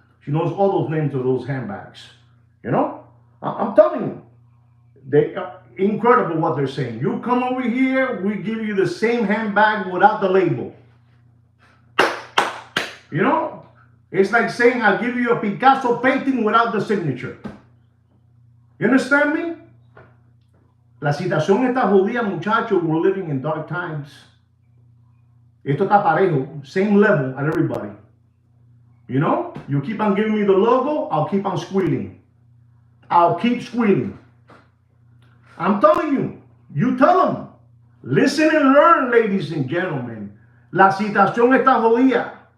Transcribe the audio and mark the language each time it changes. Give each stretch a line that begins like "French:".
English: She knows all those names of those handbags. I'm telling you, they are incredible what they're saying. You come over here, we give you the same handbag without the label. It's like saying I'll give you a Picasso painting without the signature. You understand me?
Spanish: La situación está jodida, muchachos.
English: We're living in dark times.
Spanish: Esto está parejo,
English: same level at everybody. You keep on giving me the logo, I'll keep on squealing. I'll keep squealing. I'm telling you, you tell them. Listen and learn, ladies and gentlemen.
Spanish: La situación está jodida.